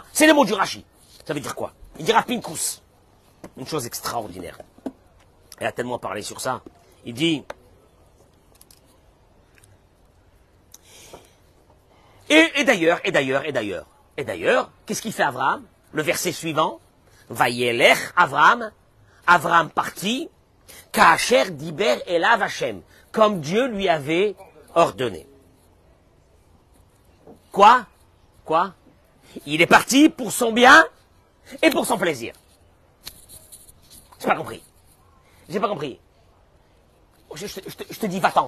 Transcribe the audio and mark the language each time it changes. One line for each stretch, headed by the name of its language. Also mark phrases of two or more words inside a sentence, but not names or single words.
French: C'est les mots du Rashi. Ça veut dire quoi? Il dira Pinkus. Une chose extraordinaire. Il a tellement parlé sur ça. Il dit... Et d'ailleurs, qu'est-ce qu'il fait Abraham? Le verset suivant.
Hebrew: וילך אברהם.
French: Abraham partit.
Hebrew: כאשר דבר אליו השם.
French: Comme Dieu lui avait ordonné. Quoi? Il est parti pour son bien et pour son plaisir. J'ai pas compris. Je te dis, va-t'en.